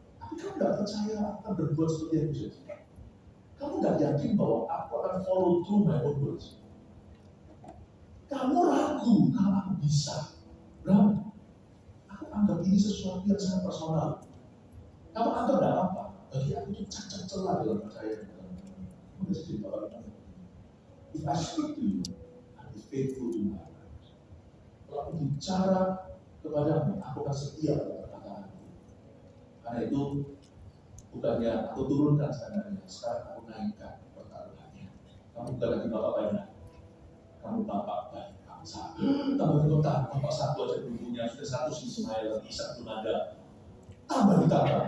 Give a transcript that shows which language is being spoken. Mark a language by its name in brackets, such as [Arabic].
[Indonesian] Tapi kamu tidak percaya akan berbuat seperti yang bisa. Kamu tidak yakin bahwa aku akan follow through my own words. Kamu ragu kalau aku bisa. Bram, aku anggap ini sesuatu yang sangat personal. Kamu anggap tidak apa? Bagi aku itu cacat celah dalam percaya. Kamu bisa jadi bapak. [English] If I speak to you, I'll be faithful to my word. [Indonesian] Kalau aku bicara kepadamu, aku akan setia pada perkataanku. Karena itu, bukannya aku turunkan standarnya, sekarang aku naikkan pertaruhannya. Kamu bukan lagi bapak banyak, kamu bapak banyak bangsa. Tambah kota, bapak satu aja belum punya, sudah satu Ismail, Ishak belum ada. Tambah ditambah.